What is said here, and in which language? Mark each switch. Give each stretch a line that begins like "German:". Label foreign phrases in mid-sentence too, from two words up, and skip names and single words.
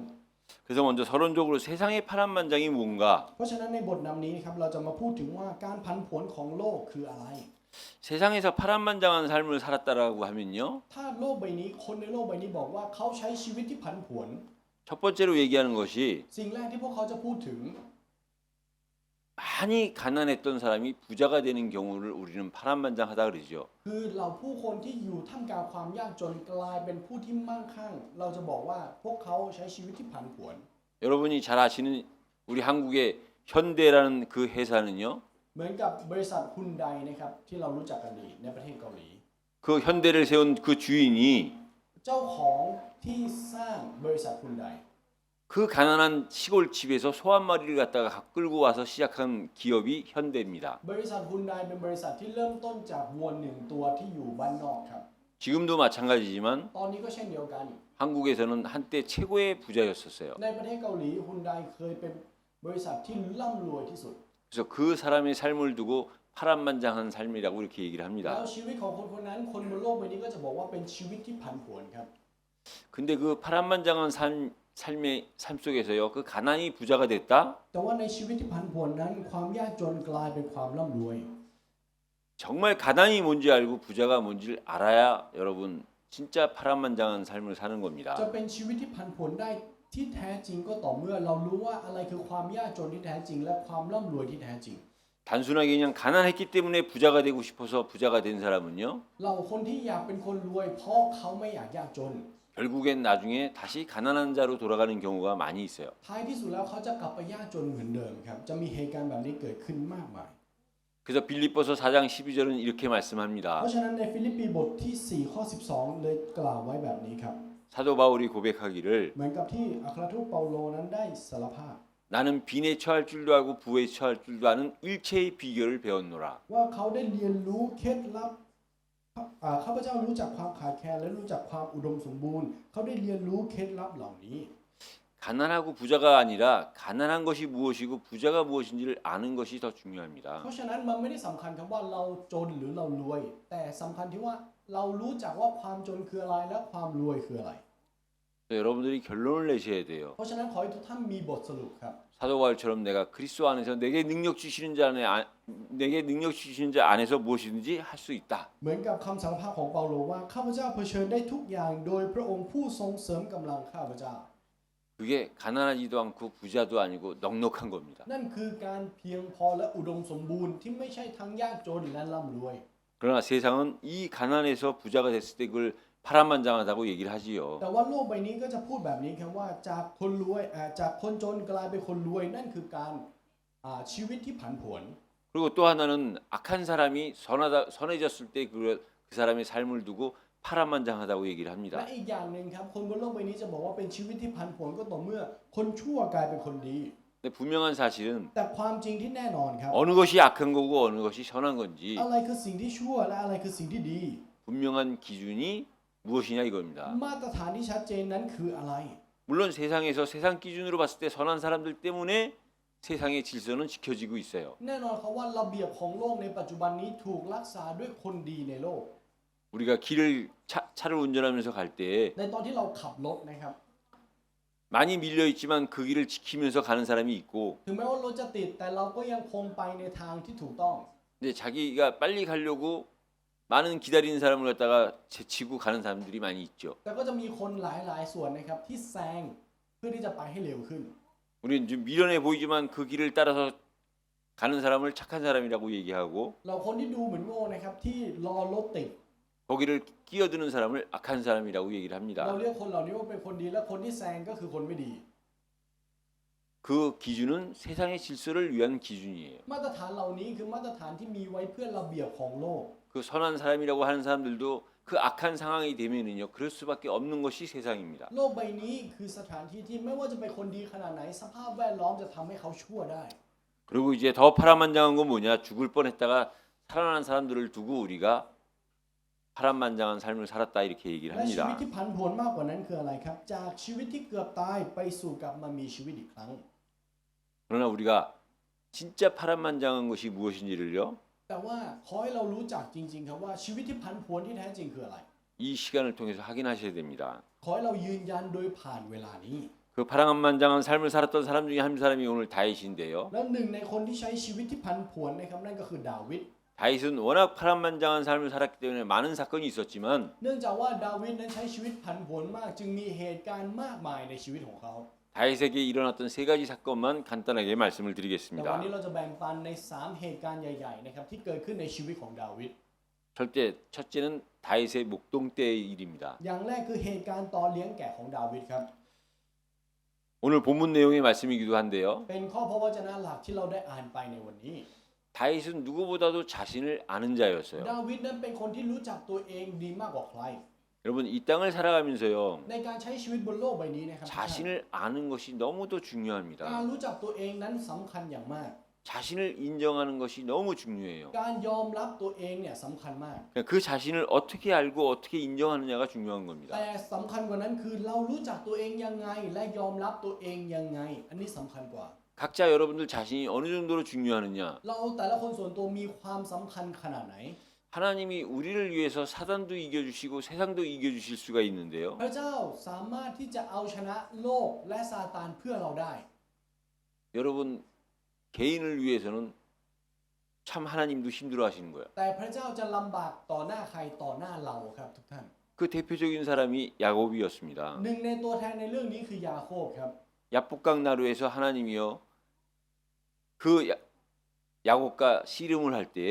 Korean: 그래서 먼저 서론적으로 세상의 파란만장이 뭔가
Thai: เพราะฉะนั้นในบทนำนี้นะครับเราจะมาพูดถึงว่าการผันผวนของโลกคืออะไร
Korean: 세상에서 파란만장한 삶을 살았다라고 하면요.
Thai: ถ้าโลกใบนี้คนในโลกใบนี้บอกว่าเขาใช้ชีวิตที่ผันผวน
Korean: 첫 번째로 얘기하는 것이
Thai: สิ่งแรกที่พวกเขาจะพูดถึง
Korean: 많이 가난했던 사람이 부자가 되는 경우를 우리는 파란만장하다 그러죠.
Thai: คือเราผู้คนที่อยู่ท่ามกลางความยากจนกลายเป็นผู้ที่มั่งคั่งเราจะบอกว่าพวกเขาใช้ชีวิตที่ผันผวน
Korean: 여러분이 잘 아시는 우리 한국의 현대라는 그 회사는요.
Thai: เหมือนกับบริษัทฮุนไดนะครับที่เรารู้จักกันดีในประเทศเกาหลี
Korean: 그 현대를 세운 그 주인이
Thai: เจ้าของที่สร้างบริษัทฮุนได
Korean: 그 가난한 시골집에서 소 한 마리를 갖다가 끌고 와서 시작한 기업이 현대입니다.
Thai: บริษัทฮุนไดเป็นบริษัทที่เริ่มต้นจากวัวหนึ่งตัวที่อยู่บ้านนอกครับ
Korean: 지금도 마찬가지지만
Thai: ตอนนี้ก็เช่นเดียวกัน
Korean: 한국에서는 한때 최고의 부자였었어요.
Thai: ในประเทศเกาหลีฮุนไดเคยเป็นบริษัทที่ร่ำรวยที่สุด
Korean: 그래서 그 사람의 삶을 두고 파란만장한 삶이라고 이렇게 얘기를
Thai: แล้ว
Korean: 합니다.
Thai: ชีวิตของคนคนนั้นคนบนโลกใบนี้ก็จะบอกว่าเป็นชีวิตที่ผันผวนครับ
Korean: 근데 그 파란만장한 삶의 삶 속에서요. 그 가난이 부자가 됐다.
Thai: แต่ว่าในชีวิตที่ผันผวนนั้นความยากจนกลายเป็นความร่ำรวย
Korean: 정말 가난이 뭔지 알고 부자가 뭔지를 알아야 여러분 진짜 파란만장한 삶을 사는 겁니다.
Thai: จะเป็นชีวิตที่ผันผวนได้ที่แท้จริงก็ต่อเมื่อเรารู้ว่าอะไรคือความยากจนที่แท้จริงและความร่ำรวยที่แท้จริง
Korean: 단순하게 그냥 가난했기 때문에 부자가 되고 싶어서 부자가 된 사람은요.
Thai: เราคนที่อยากเป็นคนรวยเพราะเขาไม่อยากยากจน
Korean: 결국엔 나중에 다시 가난한 자로 돌아가는 경우가 많이 있어요.
Thai: ท้ายที่สุดแล้วเขาจะกลับไปยากจนเหมือนเดิมครับจะมีเหตุการณ์แบบนี้เกิดขึ้นมากมาย
Korean: 그래서 빌립보서 4장 12절은 이렇게
Thai: เพ
Korean: 말씀합니다.
Thai: ราะฉะนั้นในฟิลิปปีบทที่4ข้อ12เลยกล่าวไว้แบบนี้ครับ
Korean: 사도 바울이 고백하기를
Thai: เหมือนกับที่อัครทูตเปาโลนั้นได้สารภาพ
Korean: 나는 빈에 처할 줄도 알고 부에 처할 줄도 아는 일체의 비결을 배웠노라.
Thai: ว่าเขาได้เรียนรู้เคล็ดลับข้าพเจ้ารู้จักความขาดแคลนและรู้จักความอุดมสมบูรณ์เขาได้เรียนรู้เคล็ดลับเหล่านี้
Korean: 가난하고 부자가 아니라 가난한 것이 무엇이고 부자가 무엇인지를 아는 것이 더 중요합니다.
Thai: เพราะฉะนั้นมันไม่ได้สำคัญครับว่าเราจนหรือเรารวย แต่สำคัญที่ว่าเรารู้จักว่าความจนคืออะไรและความรวยคืออะไร
Korean: 여러분들이 결론을 내셔야 돼요.
Thai: เพราะฉะนั้นขอให้ทุกท่านมีบทสรุปครับ
Korean: 사도 바울처럼 내가 그리스도 안에서 내게 능력 주시는 자 안에 내게 능력 주시는 자 안에서 무엇이든지 할 수 있다.
Thai: เหมือนกับคำสารภาพของเปาโลว่าข้าพเจ้าเผชิญได้ทุกอย่างโดยพระองค์ผู้ทรงเสริมกำลังข้าพเจ้า
Korean: 그게 가난하지도 않고 부자도 아니고 넉넉한 겁니다.
Thai: นั่นคือการเพียงพอและอุดมสมบูรณ์ที่ไม่ใช่ทั้งยากจนและร่ำรวย
Korean: 그러나 세상은 이 가난에서 부자가 됐을 때 그걸 파란만장하다고 얘기를 하지요.
Thai: แต่ว่าโลกใบนี้ก็จะพูดแบบนี้ครับว่าจากคนรวยจากคนจนกลายเป็นคนรวยนั่นคือการชีวิตที่ผันผวน
Korean: 그리고 또 하나는 악한 사람이 선해졌을 때 그 사람의 삶을 두고 파란만장하다고 얘기를
Thai: และ
Korean: 합니다.
Thai: อีกอย่างหนึ่งครับคนบนโลกใบนี้จะบอกว่าเป็นชีวิตที่ผันผวนก็ต่อเมื่อคนชั่วกลายเป็นคนดี
Korean: 근데 분명한 사실은
Thai: แต่ความจริงที่แน่นอนครับ
Korean: 어느 것이 악한 거고 어느 것이 선한 건지
Thai: อะไรคือสิ่งที่ชั่วและอะไรคือสิ่งที่ดี
Korean: 분명한 기준이 무엇이냐 이겁니다.
Thai: มาตรฐานที่ชัดเจนนั้นคืออะไร
Korean: 물론 세상에서 세상 기준으로 봤을 때 선한 사람들 때문에 세상의 질서는 지켜지고 있어요.
Thai: แน่นอนครับว่าระเบียบของโลกในปัจจุบันนี้ถูกรักษาด้วยคนดีในโลก
Korean: 우리가 차를 운전하면서 갈 때
Thai: ในตอนที่เราขับรถนะครับ
Korean: 많이 밀려 있지만 그 길을 지키면서 가는 사람이 있고
Thai: ถึงแม้ว่ารถจะติดแต่เราก็ยังคงไปในทางที่ถูกต้อง
Korean: 근데 자기가 빨리 가려고 많은 기다리는 사람을 갖다가 제치고 가는 사람들이 많이 있죠.
Thai: แต่ก็จะมีคนหลายๆส่วนนะครับที่แซงเพื่อที่จะไปให้เร็วขึ้น
Korean: 우리는 좀 미련해 보이지만 그 길을 따라서 가는 사람을 착한 사람이라고 얘기하고
Thai: เราคนที่ดูเหมือนโง่นะครับที่รอรถติด
Korean: 거기를 끼어드는 사람을 악한 사람이라고 얘기를
Thai: เรา
Korean: 합니다.
Thai: เรียกคนเหล่านี้ว่าเป็นคนดีและคนที่แซงก็คือคนไม่ดี
Korean: 그 기준은 세상의 질서를 위한 기준이에요.
Thai: มาตรฐานเหล่านี้คือมาตรฐานที่มีไว้เพื่อระเบียบของโลก
Korean: 그 선한 사람이라고 하는 사람들도 그 악한 상황이 되면은요 그럴 수밖에 없는 것이 세상입니다.
Thai: โลกใบนี้คือสถานที่ที่ไม่ว่าจะเป็นคนดีขนาดไหนสภาพแวดล้อมจะทำให้เขาชั่วได้
Korean: 그리고 이제 더 파란만장한 건 뭐냐? 죽을 뻔했다가 살아난 사람들을 두고 우리가 파란만장한 삶을 살았다 이렇게 얘기를
Thai: และชีวิต
Korean: 합니다.
Thai: ที่ผันผวนมากกว่านั้นคืออะไรครับ จากชีวิตที่เกือบตายไปสู่กลับมามีชีวิตอีกครั้ง
Korean: 그러나 우리가 진짜 파란만장한 것이 무엇인지를요
Thai: แต่ว่าขอให้เรารู้จักจริงๆครับว่าชีวิตที่ผันผวนที่แท้จริงคืออะไร
Korean: 이 시간을 통해서 확인하셔야 됩니다.
Thai: ขอให้เรายืนยันโดยผ่านเวลานี้
Korean: 그 파란만장한 삶을 살았던 사람 중에 한 사람이 오늘 다윗인데요.
Thai: แล้วหนึ่งในคนที่ใช้ชีวิตที่ผันผวนนะครับนั่นก็คือดาวิด
Korean: 다윗은 워낙 파란만장한 삶을 살았기 때문에 많은 사건이 있었지만
Thai: เนื่องจากว่าดาวิดนั้นใช้ชีวิตผันผวนมากจึงมีเหตุการณ์มากมายในชีวิตของเขา
Korean: 다윗에게 일어났던 세 가지 사건만 간단하게 말씀을
Thai: แต่วัน
Korean: 드리겠습니다.
Thai: นี้เราจะแบ่งปันใน3เหตุการณ์ใหญ่ๆนะครับที่เกิดขึ้นในชีวิตของดาวิด
Korean: 첫째는 다윗의 목동 때의 일입니다.
Thai: อย่างแรกคือเหตุการณ์ตอนเลี้ยงแกะของดาวิดครับ
Korean: 오늘 본문 내용의 말씀이기도 한데요.
Thai: เป็นข้อพระวจนะหลักที่เราได้อ่านไปในวันนี้
Korean: 다윗은 누구보다도 자신을 아는 자였어요.
Thai: ดาวิดนั้นเป็นคนที่รู้จักตัวเองดีมากกว่าใคร
Korean: 여러분 이 땅을 살아가면서요.
Thai: ในการใช้ชีวิตบนโลกใบนี้นะครับ
Korean: 자신을 아는 것이 너무도
Thai: การ
Korean: 중요합니다.
Thai: รู้จักตัวเองนั้นสำคัญอย่างมาก
Korean: 자신을 인정하는 것이 너무 중요해요.
Thai: การยอมรับตัวเองเนี่ยสำคัญมาก
Korean: 그 자신을 어떻게 알고 어떻게 인정하느냐가 중요한 겁니다.
Thai: แต่สำคัญกว่านั้นคือเรารู้จักตัวเองยังไงและยอมรับตัวเองยังไง อันนี้สำคัญกว่า
Korean: 각자 여러분들 자신이 어느 정도로 중요하느냐?
Thai: เราแต่ละคนส่วนตัวมีความสำคัญขนาดไหน
Korean: 하나님이 우리를 위해서 사단도 이겨주시고 세상도 이겨주실 수가 있는데요.
Thai: พระเจ้าสามารถที่จะเอาชนะโลกและซาตานเพื่อเราได้
Korean: 여러분 개인을 위해서는 참 하나님도 힘들어하시는 거예요.
Thai: แต่พระเจ้าจะลำบากต่อหน้าใครต่อหน้าเราครับทุกท่าน
Korean: 그 대표적인 사람이 야곱이었습니다.
Thai: หนึ่งในตัวแทนในเรื่องนี้คือยาโคบครับ
Korean: 야복강 나루에서 하나님이요 그 야곱과 씨름을 할 때에